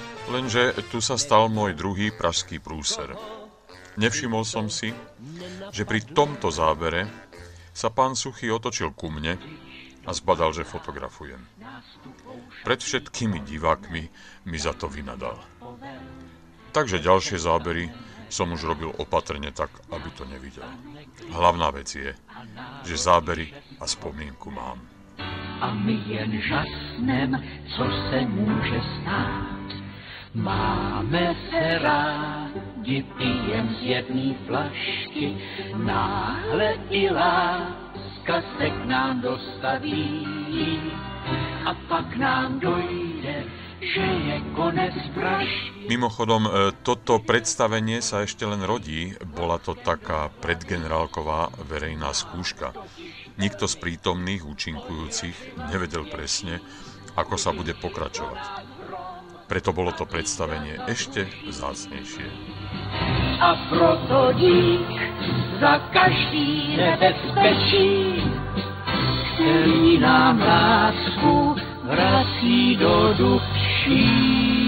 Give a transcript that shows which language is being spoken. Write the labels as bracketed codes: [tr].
[sk] Lenže tu sa stal môj druhý pražský prúser. Nevšimol som si, že pri tomto zábere sa pán Suchý otočil ku mne a zbadal, že fotografujem. Pred všetkými divákmi mi za to vynadal. Takže ďalšie zábery som už robil opatrne tak, aby to nevidel. Hlavná vec je, že zábery a vzpomínku mám. [cs] A my jen žasnem, co se může stát. Máme se rádi, pijem z jedné flašky, náhle i láska se k nám dostaví. A pak nám dojde, že je konec pražky. [sk] Mimochodom, toto predstavenie sa ešte len rodí, bola to taká predgenerálková verejná skúška. Nikto z prítomných účinkujúcich nevedel presne, ako sa bude pokračovať. Preto bolo to predstavenie ešte vzácnejšie. [cs] A proto dík za každý nebezpečí, který nám lásku vrací do duší.